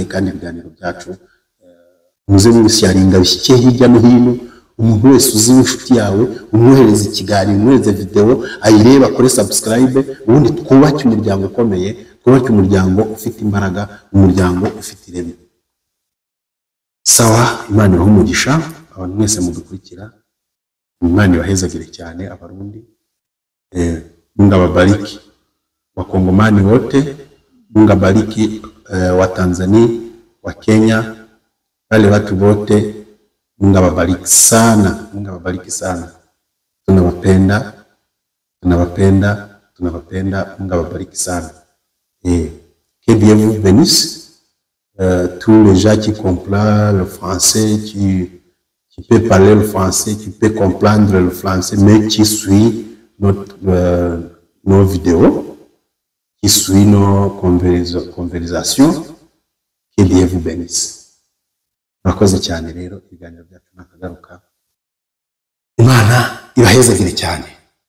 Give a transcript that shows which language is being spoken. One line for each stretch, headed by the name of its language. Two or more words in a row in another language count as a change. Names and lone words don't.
Kinyarwanda: Kandi ibiganiro byacu muze mubisharinga bishyikiye hirya no hino, umuntu wese uzi inshuti yawe umwohereza ikiganiro, umwohereza video ayireba, akore subscribe, ubundi twubake umuryango ukomeye, twubake umuryango ufite imbaraga, umuryango ufite ireme. Sawa, Imana ibahe umugisha abantu mwese mudukurikira, Imana ibahezagire cyane abarundi,
Swahili: Mungu awabariki wakongomani wote, Mungu abariki wa Tanzania, wa Kenya, wale watu wote, Mungu awabariki sana, Mungu awabariki sana. Tunawapenda, Mungu awabariki sana.
French: Que Dieu vous bénisse. Tous les gens qui comprennent le français, qui peut parler le français, qui peut comprendre le français, mais qui suit nos vidéos, qui suit nos conversations, que Dieu vous bénisse.
Kinyarwanda: Murakoze cyane rero, ibiganiro byacu nakagaruka. Imana ibahezagire cyane.